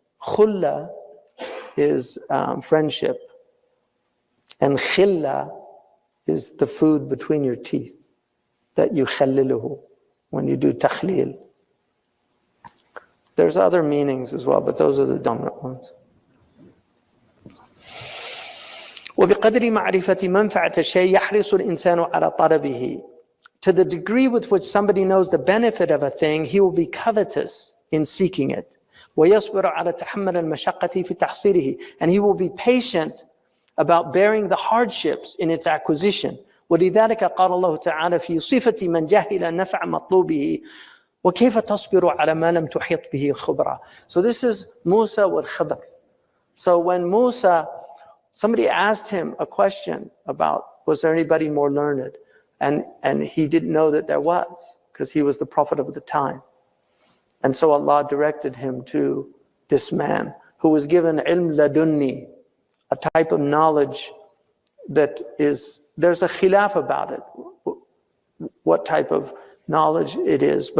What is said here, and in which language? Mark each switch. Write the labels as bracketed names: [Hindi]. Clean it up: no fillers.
[English] Khulla is friendship. And khilla is the food between your teeth that you khalliluhu when you do takhlil. There's other meanings as well, but those are the dominant ones. [Arabic] وبقدر معرفة منفعة الشيء يحرص الإنسان على طلبه. [English] To the degree with which somebody knows the benefit of a thing, he will be covetous in seeking it. [Arabic] ويصبر على تحمل المشقة في تحصيله. [English] And he will be patient about bearing the hardships in its acquisition. [Arabic] ولذلك قال الله تعالى في صفة من جهل نفع مطلوبه وكيف تصبر على ما لم تحيط به خبرا. [English] So this is Musa with Khidr. So when Musa, somebody asked him a question about, was there anybody more learned? And he didn't know that there was, because he was the prophet of the time. And so Allah directed him to this man who was given ilm ladunni, a type of knowledge that is, there's a khilaf about it, what type of knowledge it is.